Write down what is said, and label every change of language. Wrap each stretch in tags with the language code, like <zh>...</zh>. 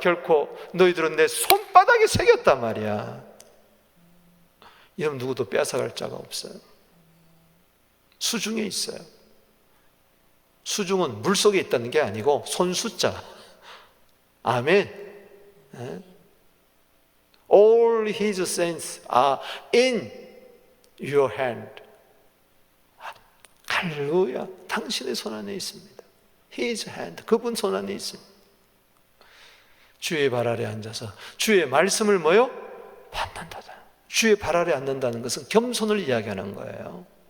<ko>결코 너희들은 내 손바닥에 새겼단 말이야. 여러분 누구도 빼앗아갈 자가 없어요. 수중에 있어요. 수중은 물속에 있다는 게 아니고 손수자. 아멘.</ko> <en>All his saints are in your hand.</en> <ko>할렐루야. 당신의 손 안에 있습니다.</ko> <en>His hand.</en> <ko>그분 손 안에 있습니다. 주의 발 아래 앉아서 주의 말씀을 뭐요? 받는다다. 주의 발 아래 앉는다는 것은 겸손을 이야기하는 거예요.</ko>